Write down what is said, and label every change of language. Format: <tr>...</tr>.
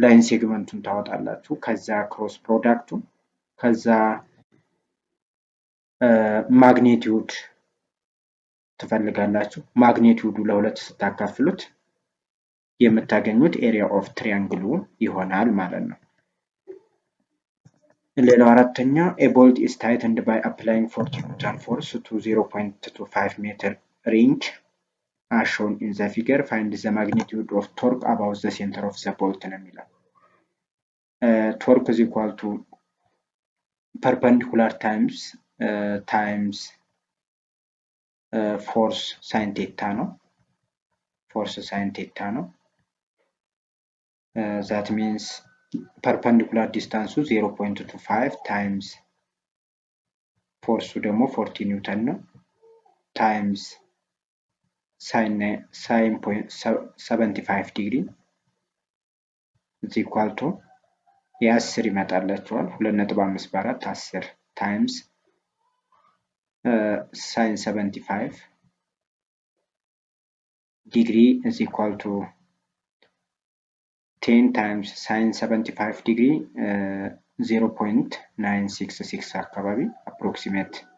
<am>ላይን ሴግመንቱን ታወጣላችሁ። ከዛ ክሮስ ፕሮዳክቱ ከዛ ማግኒቲዩድ ትፈልጋላችሁ። ማግኒቲዩዱ ለሁለት ስታካፍሉት የምታገኙት ኤሪያ ኦፍ ትሪያንግሉ ይሆናል ማለት ነው። ሌላው አራተኛ</am> <en>a bolt is tightened by applying 40 Newton force to 0.25 meter range as shown in the figure. Find the magnitude of torque about the center of the bolt</en> <am>ነው የሚለው።</am> <en>torque is equal to perpendicular times force sin theta ነው። force sin theta ነው። that means perpendicular distance 0.25 times force ደግሞ 40 ኒውተን ነው times sin 75 ዲግሪ is equal to</en> <am>የ10 ይመጣላችኋል 2.5 በ4</am> <en>10 times sin 75 degree is equal to 10 times sin 75 degree 0.966 አካባቢ approximate</en>